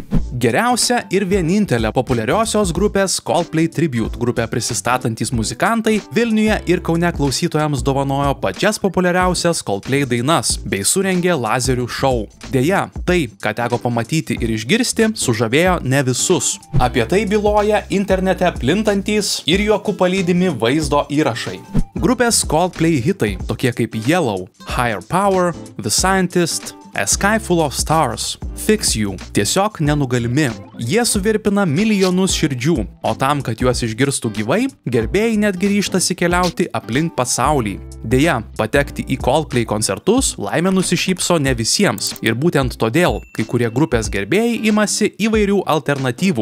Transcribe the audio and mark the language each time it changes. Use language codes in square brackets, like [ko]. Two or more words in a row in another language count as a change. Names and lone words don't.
[lt] Geriausia ir vienintelė populiariosios grupės Coldplay Tribute grupė prisistatantys muzikantai Vilniuje ir Kaune klausytojams dovanojo pačias populiariausias Coldplay dainas bei surengė lazerių šou. Deja, tai, ką teko pamatyti ir išgirsti, sužavėjo ne visus. Apie tai byloja internete plintantys ir juokų palydimi vaizdo įrašai. Grupės Coldplay hitai, tokie kaip Yellow, Higher Power, The Scientist, A Sky Full of Stars, Fix You tiesiog nenugalimi. Jie suvirpina milijonus širdžių, o tam, kad juos išgirstų gyvai, gerbėjai netgi ryžtasi keliauti aplink pasaulį. Deja, patekti į Coldplay koncertus laimė nusišypso ne visiems ir būtent todėl kai kurie grupės gerbėjai imasi įvairių alternatyvų.